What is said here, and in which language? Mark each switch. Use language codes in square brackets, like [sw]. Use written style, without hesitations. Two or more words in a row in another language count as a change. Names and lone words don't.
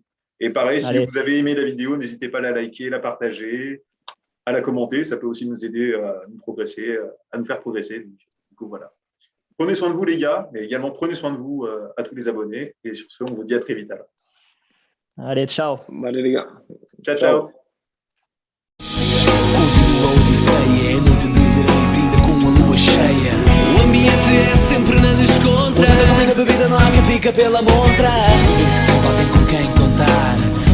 [fr] Et pareil, si vous avez aimé la vidéo, n'hésitez pas à la liker, la partager, à la commenter. Ça peut aussi nous aider à nous faire progresser. Donc, du coup, voilà. Prenez soin de vous, les gars, mais également prenez soin de vous à tous les abonnés. Et sur ce, on vous dit à très vite. Alors. Allez, ciao. Allez, les gars. Ciao. [pt] O ambiente é sempre na descontra. O da bebida não há quem fica pela montra. Não tem com quem contar.